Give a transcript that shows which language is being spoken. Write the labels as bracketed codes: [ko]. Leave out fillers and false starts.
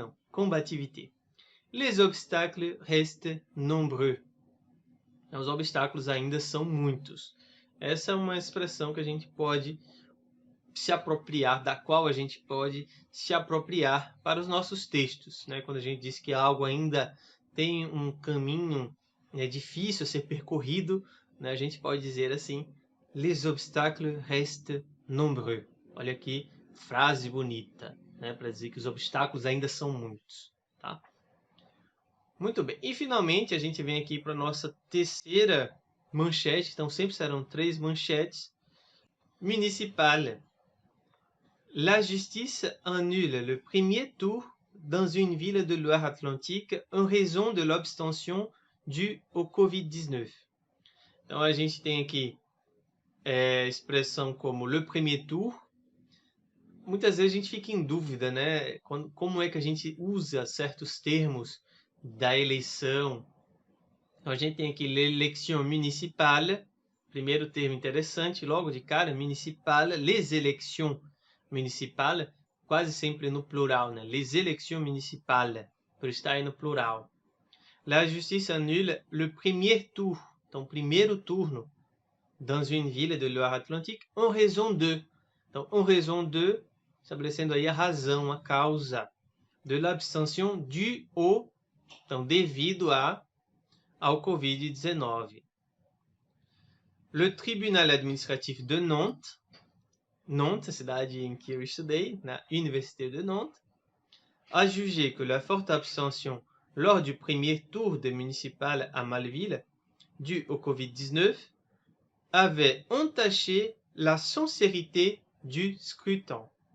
[fr] Combativité. Les obstacles restent nombreux. [pt] Os obstáculos ainda são muitos. Essa é uma expressão que a gente pode se apropriar, da qual a gente pode se apropriar para os nossos textos, né? Quando a gente diz que algo ainda tem um caminho difícil a ser percorrido, né? A gente pode dizer assim: [fr] les obstacles restent nombreux. [pt] Olha aqui, frase bonita, né? Para dizer que os obstáculos ainda são muitos. Tá? Muito bem. E finalmente a gente vem aqui para a nossa terceira manchete. Então sempre serão 3 manchetes. [fr] Municipal. La justice annule le premier tour dans une ville de Loire-Atlantique en raison de l'abstention due au Covid-19. [pt] Então a gente tem aqui expressão como [fr] le premier tour. [pt] Muitas vezes a gente fica em dúvida, né? Como é que a gente usa certos termos da eleição. Então a gente tem aqui [fr] l'élection municipale, [pt] primeiro termo interessante, logo de cara, municipale, [fr] les élections municipales, [pt] quase sempre no plural, né? [fr] Les élections municipales, [pt] por estar aí no plural. [fr] La justice annule le premier tour, [pt] então primeiro turno, [fr] dans une ville de Loire-Atlantique, en raison de. [pt] Então, [fr] en raison de, [pt] estabelecendo aí a razão, a causa, [fr] de l'abstention due au, [pt] então devido ao Covid-19. [fr] Le tribunal administratif de Nantes, Nantes, [pt] a cidade em que eu estudei, na [fr] Université de Nantes, a jugé que la forte abstention lors du premier tour des municipales à Malville, due au Covid-19, avait entaché la sincérité du scrutin.